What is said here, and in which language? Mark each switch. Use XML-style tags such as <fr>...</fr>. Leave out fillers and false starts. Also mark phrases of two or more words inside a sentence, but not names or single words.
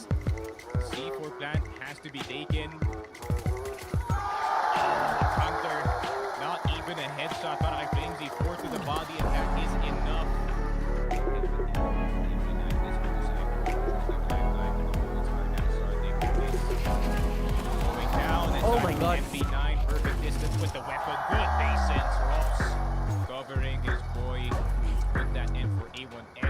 <en>C4 plant has to be taken. Hunter, not even a headshot</en> <tl>para kay</tl> <en>Flamesy. 4 to the body, and that is enough. Going down, and oh my god. MP9, perfect distance with the weapon. Good patience. Ross covering his boy. Put that in for A1S.</en>